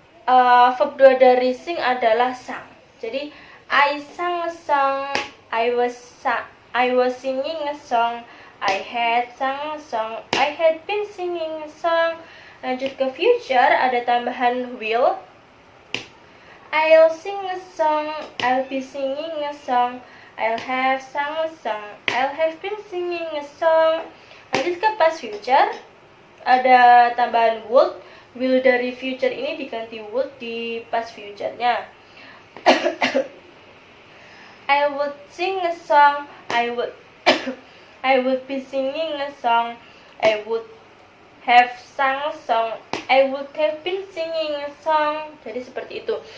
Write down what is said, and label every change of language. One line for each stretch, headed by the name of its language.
Indonesian: Verb 2 dari sing adalah sang. Jadi
English: I sang a song, I was singing a song, I had sung a song, I had been singing a song.
Indonesian: Lanjut ke future, ada tambahan will.
English: I'll sing a song, I'll be singing a song, I'll have sung a song, I'll have been singing a song.
Indonesian: Lanjut ke past future, ada tambahan would. Will dari future ini diganti would di past future-nya.
English: I would sing a song, I would be singing a song, I would have sung a song, I would have been singing a song.
Indonesian: Jadi seperti itu.